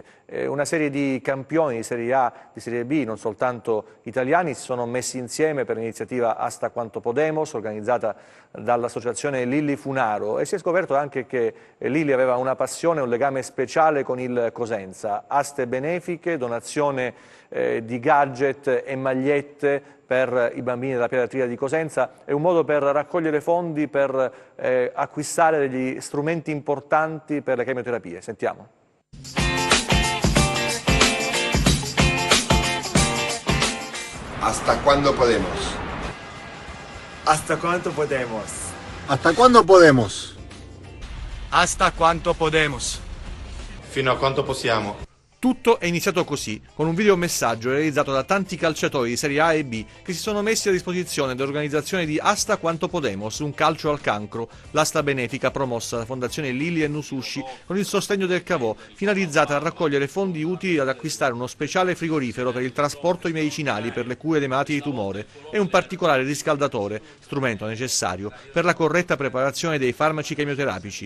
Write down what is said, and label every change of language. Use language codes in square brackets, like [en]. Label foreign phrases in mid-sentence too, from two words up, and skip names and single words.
[it] Una serie di campioni di Serie A, di Serie B, non soltanto italiani, si sono messi insieme per l'iniziativa Hasta Quanto Podemos, organizzata dall'associazione Lilli Funaro, e si è scoperto anche che Lilli aveva una passione, un legame speciale con il Cosenza. Aste benefiche, donazione di gadget e magliette per i bambini della pediatria di Cosenza, è un modo per raccogliere fondi per acquistare degli strumenti importanti per le chemioterapie. Sentiamo. [es] Hasta cuándo podemos. Hasta cuánto podemos. Hasta cuándo podemos. Hasta quanto podemos. [it] Fino a quanto possiamo. Tutto è iniziato così, con un videomessaggio realizzato da tanti calciatori di Serie A e B che si sono messi a disposizione dell'organizzazione di Hasta Quanto Podemos, un calcio al cancro, l'asta benefica promossa dalla Fondazione Lili e Nusushi con il sostegno del Cavò, finalizzata a raccogliere fondi utili ad acquistare uno speciale frigorifero per il trasporto di medicinali per le cure dei malati di tumore e un particolare riscaldatore, strumento necessario per la corretta preparazione dei farmaci chemioterapici.